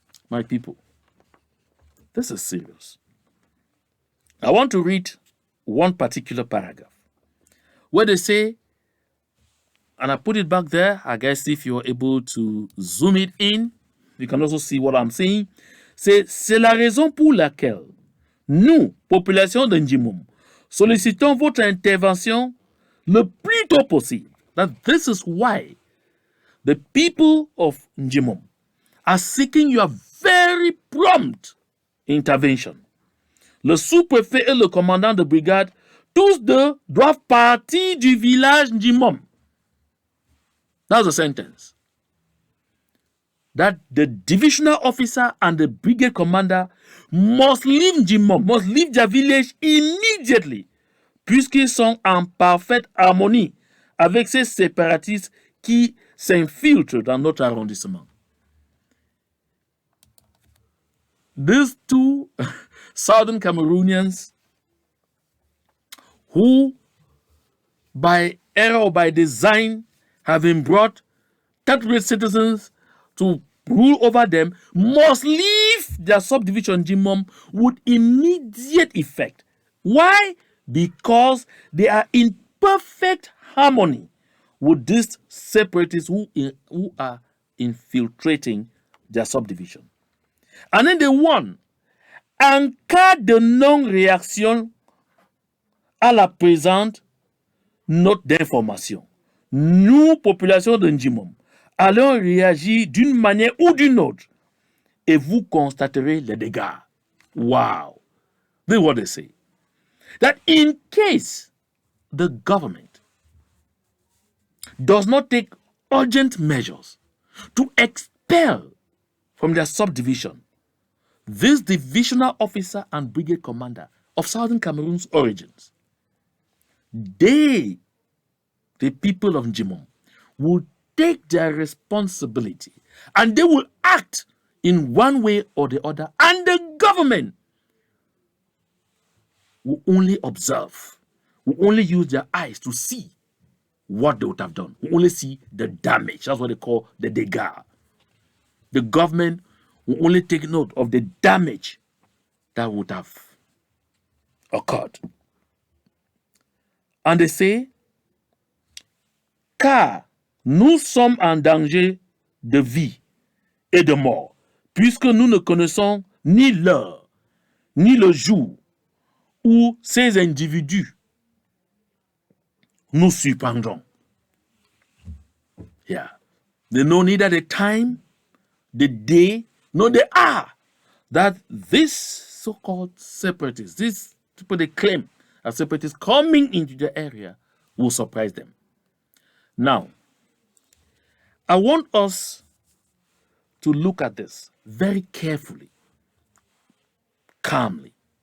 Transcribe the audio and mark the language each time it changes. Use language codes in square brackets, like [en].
[en] My people, this is serious. I want to read one particular paragraph where they say, and I put it back there. I guess if you're able to zoom it in, you can also see what I'm saying. [fr] C'est la raison pour laquelle nous, population de Njimom, sollicitons votre intervention le plus tôt possible. [en] That this is why the people of Njimom are seeking your very prompt intervention. [fr] Le sous-préfet et le commandant de brigade, tous deux doivent partir du village Njimom. [en] That's the sentence. That the divisional officer and the brigade commander must leave Njimom, must leave their village immediately, [fr] puisqu'ils sont en parfaite harmonie avec ces séparatistes qui s'infiltrent dans notre arrondissement. [en] These two southern Cameroonians who, by error or by design, have been brought third-rate citizens to rule over them, must leave their subdivision Jimom with immediate effect. Why? Because they are in perfect harmony with these separatists who are infiltrating their subdivision. And then they won. [fr] En cas de non-réaction à la présente note d'information, nous, population de Njimom, allons réagir d'une manière ou d'une autre et vous constaterez les dégâts. [en] Wow. This is what they say. That in case the government does not take urgent measures to expel from their subdivision this divisional officer and brigade commander of Southern Cameroon's origins, they, the people of Njimom, will take their responsibility and they will act in one way or the other, and the government will only observe, will only use their eyes to see what they would have done, will only see the damage. That's what they call the dégâts. The government will only take note of the damage that would have occurred. And they say, [fr] car nous sommes en danger de vie et de mort, puisque nous ne connaissons ni l'heure, ni le jour où ces individus nous surprendront. [en] Yeah. They know neither the time, the day, nor the hour that this so-called separatists, these people they claim as separatists coming into the area, will surprise them. Now, I want us to look at this very carefully, calmly.